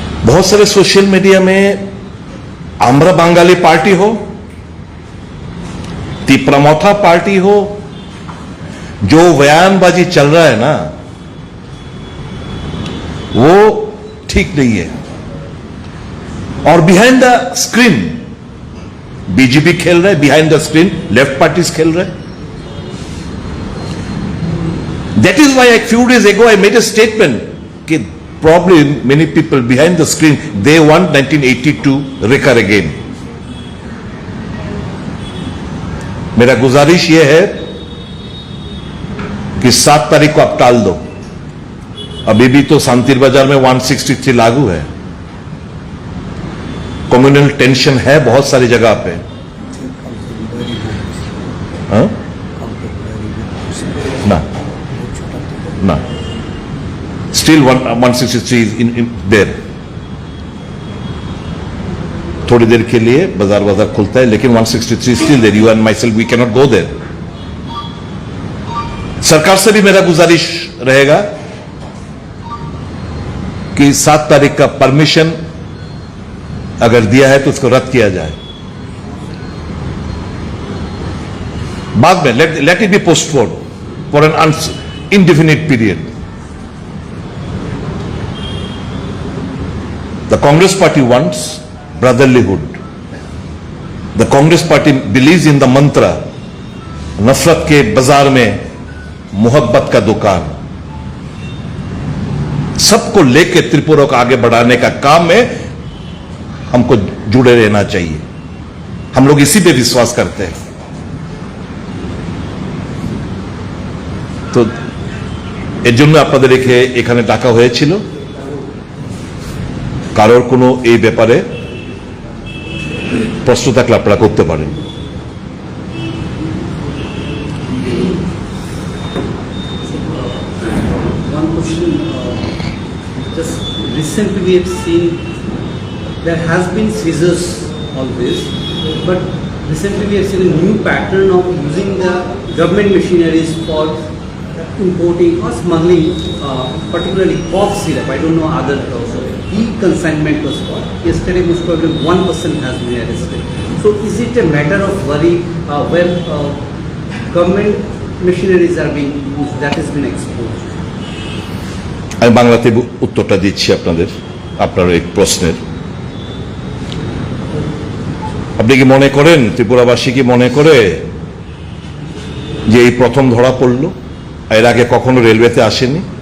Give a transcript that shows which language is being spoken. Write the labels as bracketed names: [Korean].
[Hindi] बहुत सारे social media में आंध्र बंगाली पार्टी हो, तिप्रामोथा पार्टी हो, जो बयानबाजी चल रहा है ना, वो ठीक नहीं है। और [English] behind the screen [Hindi] बीजेपी खेल रहे, behind the screen [English] left parties [Hindi] खेल रहे। [English] That is why few days ago I made a statement कि probably many people behind the screen they want 1982 recur again। [Hindi] मेरा गुजारिश यह है कि 7 तारीख को आप टाल दो। अभी भी तो शांतिर बाजार में 163 लागू है, कम्युनल टेंशन है बहुत सारी जगह पे। हाँ? [English] ना still 163 in there। [Hindi] थोड़ी देर के लिए बाजार खुलता है, लेकिन 163 [English] Still there. You and myself we cannot go there. [Hindi] सरकार से भी मेरा गुजारिश रहेगा कि 7 तारीख का परमिशन अगर दिया है तो उसको रद्द किया जाए। [English] बाद में let it be postpone for an indefinite period। The Congress party wants brotherlyhood। The Congress party believes in the mantra [Hindi] नफरत के बाजार में मोहब्बत का दुकान। सबको लेके त्रिपुरा को आगे बढ़ाने का काम में हमको जुड़े रहना चाहिए। हम लोग इसी पे विश्वास करते हैं। [Bangla] তো এর জন্য আপনাদের এখানে ডাকা হয়েছিল। কারোর কোনো এই ব্যাপারে প্রশ্ন থাকলে আপনারা করতে পারেন। [English] One question, just recently we have seen there has been seizures always, but recently we have seen a new pattern of using the government machineries for importing or smuggling, particularly cough syrup. I don't know other also. E-consignment was caught. Yesterday, most probably 1 person has been arrested. So, is it a matter of worry when government machineries are being used, that has been exposed? [Bangla] আমি বাংলাতে উত্তরটা দিচ্ছি আপনার এই প্রশ্নের। আপনি কি মনে করেন, ত্রিপুরাবাসী কি মনে করে যে এই প্রথম ধরা পড়লো? এর আগে কখনো রেলওয়েতে আসেনি?